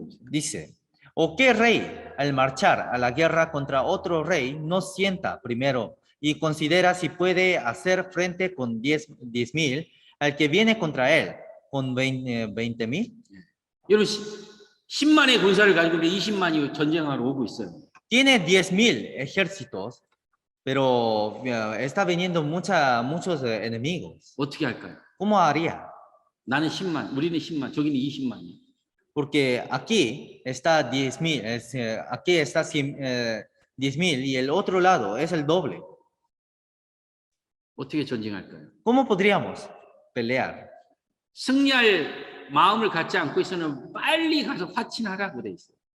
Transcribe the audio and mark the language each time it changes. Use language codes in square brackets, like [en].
[es] Dice, ¿o qué rey al marchar a la guerra contra otro rey no sienta primero y considera si puede hacer frente con 10,000 al que viene contra él con 20,000? [ko] 여러분 10만의 군사를 가지고 20만이 전쟁하러 오고 있어요. [es] Tiene 10,000 ejércitos, pero está viniendo muchos enemigos. [ko] 어떻게 할까요? [es] ¿Cómo haría? [ko] 나는 10만, 우리는 10만, 저기는 20만이. [es] Porque aquí está 10,000, aquí está 10,000 y el otro lado es el doble. [ko] 어떻게 전쟁할까요? [es] ¿Cómo podríamos pelear? [ko] 승리할 마음을 갖지 않고 있으면 빨리 가서 화친하라고 돼 있어요.